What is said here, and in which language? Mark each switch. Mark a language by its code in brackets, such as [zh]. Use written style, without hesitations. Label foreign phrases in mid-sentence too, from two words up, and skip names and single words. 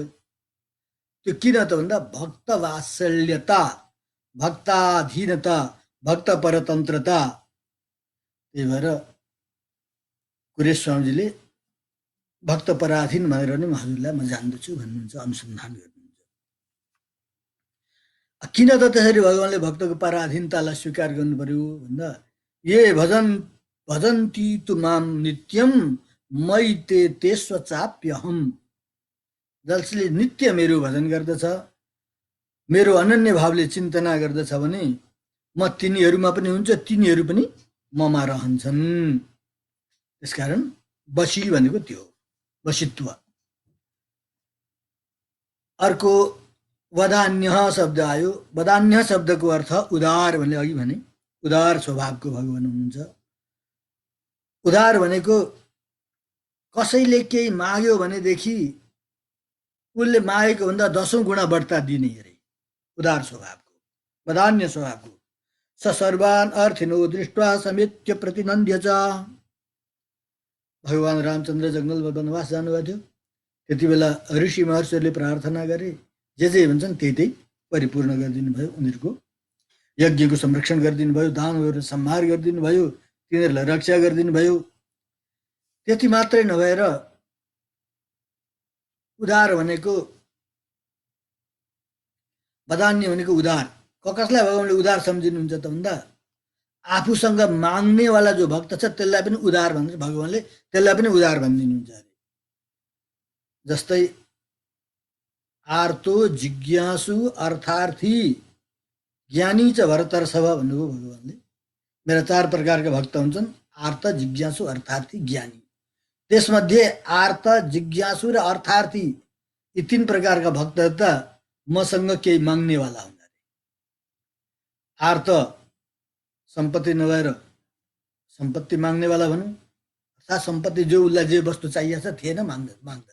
[ne] त्यो किन त भन्दा भक्त वात्सल्यता, भक्ताधीनता, भक्त परतन्त्रता। त्यही भएर कुरेश स्वामीजीले भक्त पराधीन भनेर नै हजुरलाई म जान्दछु भन्नुहुन्छ, अनुसन्धान गर्नुहुन्छ। किन त त्यसरी भगवानले भक्तको पराधीनतालाई स्वीकार गर्नु पर्यो भन्दा, [sa] ये भजन्ती तु माम नित्यम मयि ते स्वचाप्यहम, [ne] जसले नित्य मेरो भजन गर्दछ, मेरो अनन्य भावले चिन्तना गर्दछ भने म तिनीहरूमा पनि हुन्छ, तिनीहरू पनि ममा रहन्छन्। त्यसकारण बसी भनेको त्यो वशित्व। अर्को वदान्य शब्द आयो। वदान्य शब्दको अर्थ उदार भन्ने अघि भने, उदार स्वभावको भगवान हुनुहुन्छ। उदार भनेको कसैले केही माग्यो भनेदेखि उसले मागेको भन्दा 10औं गुणा बढ्ता दिने अरे, उदार स्वभावको, वदान्य स्वभावको। [sa] स सर्वान् अर्थिनो दृष्ट्वा समेत्य प्रतिनन्द्य च। [ne] भगवान रामचन्द्र जङ्गलमा वनवास जानुभएको थियो। त्यति बेला ऋषि महर्षिहरूले प्रार्थना गरे, जे भन्छन् त्यही परिपूर्ण गरिदिनु भयो। उनीहरूको यज्ञको संरक्षण गरिदिनु भयो, दानवहरू संहार गरिदिनु भयो, तिनीहरूलाई रक्षा गरिदिनु भयो। त्यति मात्रै नभएर उदार भनेको वदान्य भनेको उदार। कसलाई भगवानले उदार सम्झिनुहुन्छ त भन्दा आफूसँग माग्नेवाला जो भक्त छ त्यसलाई पनि उदार भन्छ भगवानले, त्यसलाई पनि उदार भनिदिनुहुन्छ अरे। जस्तै [sa] आर्तो जिज्ञासु अर्थार्थी ज्ञानी च भरतर्षभ [ne] भन्नुभयो भगवानले। मेरा 4 प्रकारका भक्त हुन्छन्, आर्त जिज्ञासु अर्थार्थी ज्ञानी। त्यसमध्ये आर्त जिज्ञासु र अर्थार्थी यी 3 प्रकारका भक्तहरू त मसँग केही माग्नेवाला हुन्। आर्त सम्पत्ति नभएर सम्पत्ति माग्नेवाला भनौँ, अर्थात् सम्पत्ति जो उसलाई जे वस्तु चाहिएको छ थिएन माग्दछ।